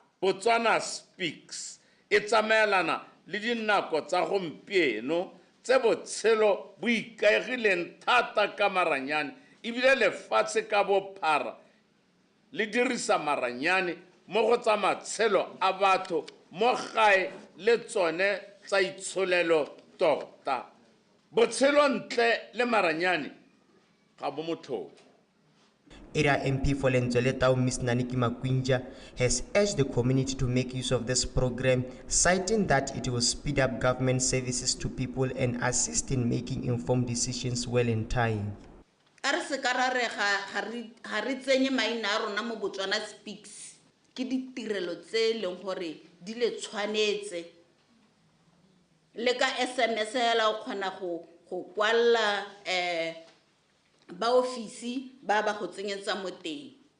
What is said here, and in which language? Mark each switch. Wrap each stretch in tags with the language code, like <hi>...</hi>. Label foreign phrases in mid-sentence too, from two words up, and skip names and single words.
<tn>Botswana Speaks e tsamaelana le dinako tsa gompieno tse botshelo bo ikaegileng thata ka maranyane ebile lefatshe ka bophara le dirisa maranyane mo go tsa matshelo a batho mo gae le tsone tsa itsholelo tota. Botshelo ntle le maranyane ga bo motlhofo.</tn> <en>Area MP for Lentswele Tau, Ms. Naniki Makwinja, has urged the community to make use of this program, citing that it will speed up government services to people and assist in making informed decisions well in time.</en> <tn>Are se karare ga re tsenye maina a rona mo Botswana Speaks ke ditirelo tse leng gore di le tshwanetse le ka SMS la o kgona go kwalla ba ofisi ba go tsenyetsa mo teng.</tn>